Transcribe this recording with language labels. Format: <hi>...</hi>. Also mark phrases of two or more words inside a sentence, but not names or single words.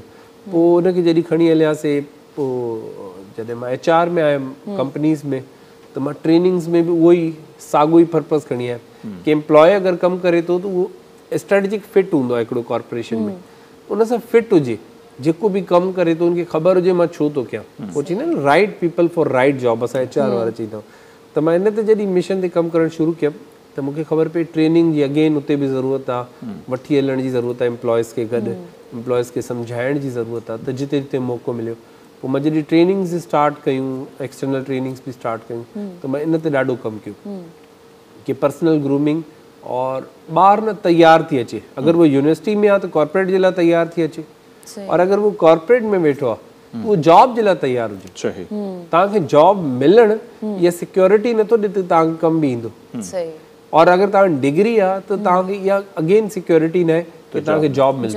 <sd>पोइ उनखे जॾहिं खणी हलियासीं, पोइ जॾहिं मां HR में आयुमि कंपनीज़ में, त मां ट्रेनिंग्स में बि उहो ई साॻियो ई पर्पस खणी आयुमि कि एम्प्लॉय अगरि कमु करे थो त उहो</sd> <en>strategic fit</en> <sd>हूंदो आहे हिकिड़ो कॉर्पोरेशन में, उन सां फिट हुजे, जेको बि कमु करे थो उनखे ख़बर हुजे मां छो थो कयां। पोइ चवंदा आहिनि</sd> <en>right people for right job,</en> <sd>असां HR वारा चवंदा। त मां इन ते जॾहिं मिशन ते कमु करणु शुरू कयमि त मूंखे ख़बर पई ट्रेनिंग जी अगेन उते बि ज़रूरत आहे, वठी हलण जी ज़रूरत आहे एम्प्लॉयज़ खे गॾु, एम्प्लॉयज़ खे सम्झाइण जी ज़रूरत आहे। त जिते जिते मौक़ो मिलियो, पोइ मां जॾहिं</sd> <en>trainings start</en> <sd>कयूं,</sd> <en>external trainings</en> <sd>बि स्टार्ट कयूं, त मां इन ते ॾाढो कमु कयो कि</sd> <en>personal grooming,</en> <sd>और ॿार न तयारु थी अचे। अगरि उहो यूनिवर्सिटी में आहे त कॉर्पोरेट जे लाइ तयारु थी अचे, और अगरि उहो कॉर्पोरेट में वेठो आहे उहो जॉब जे लाइ तयारु हुजे। तव्हांखे जॉब मिलण या सिक्योरिटी नथो ॾे त तव्हांखे कमु बि ईंदो, और अगरि तव्हां डिग्री आहे त तव्हांखे इहा</sd> <en>again security</en> <sd>न आहे कि तव्हांखे जॉब मिलंदी।</sd>